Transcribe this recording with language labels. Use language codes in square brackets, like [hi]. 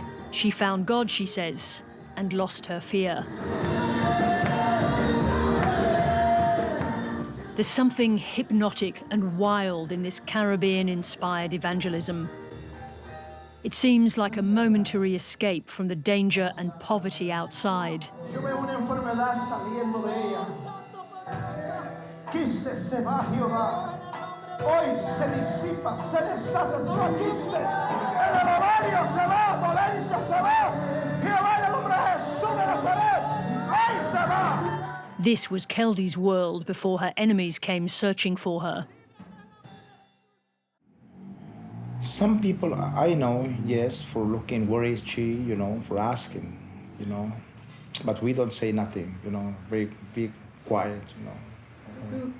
[en] She found God, she says, and lost her fear. There's something hypnotic and wild in this Caribbean-inspired evangelism. It seems like a momentary escape from the danger and poverty outside. [es] Yo veo una enfermedad saliendo de ella. Quiste se va, Jehová. Hoy se disipa, se deshace todo quiste. El ovario se va, dolencia se va. Jehová, en el nombre de Jesús de Nazaret, hoy se va. [en] This was Keldy's world before her enemies came searching for her. Some people I know, yes, for looking where is she, you know, for asking, you know. But we don't say nothing, you know, very quiet, you know.